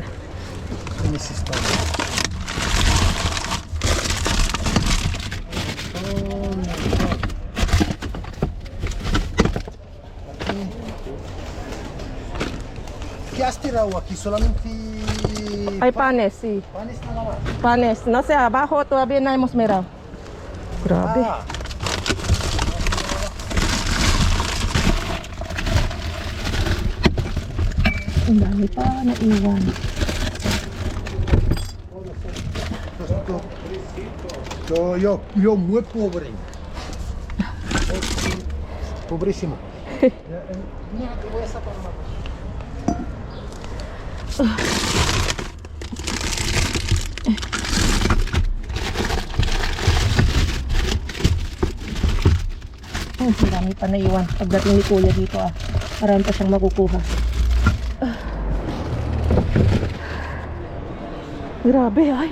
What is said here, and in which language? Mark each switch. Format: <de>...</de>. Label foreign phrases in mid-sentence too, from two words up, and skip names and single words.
<es>Tienes historia. ¿Qué has tirado aquí? Solamente Hay panes, sí. panes nada más. Panes. No sé, abajo todavía no hemos mirado.</es> <tl>Grabe. Ah, Ang dami pa na iwan.</tl> <es>yo muy pobre. Pobrísimo. Mira, te voy a sacar una cosa.</es> <tl>Ang dami pa na iwan. Pagdating ni Kuya dito marami pa siyang makukuha. Grabe ay.</tl>